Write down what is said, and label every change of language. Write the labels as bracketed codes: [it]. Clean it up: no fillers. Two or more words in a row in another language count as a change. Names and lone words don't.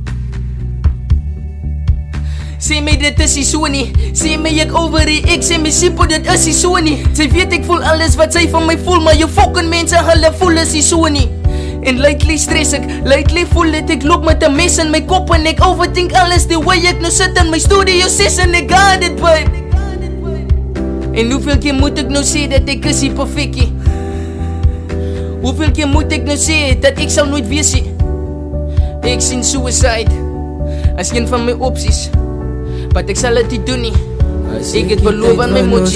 [af] Sê my dit is nie so nie. Sê my ek overreact, ek sê my simpel dit is nie so nie. Sy weet ek voel alles wat sy van my voel, maar jou fucking mense hulle voel is nie so nie. En lately stress ek, lately voel dat ek loop met 'n mes in my kop en ek overthink alles [en] the way [af] ek nou sit in my [en] studio session, [af] ek [en] got it babe. [af] En hoeveel keer moet ek nou sê dat ek is nie perfect nie? Hoeveel keer moet ek nou sê dat ek sal nooit wees nie? Ek sien suicide as een van my opsies, maar ek sal dit nie doen nie. Ek het beloof aan my moedjie.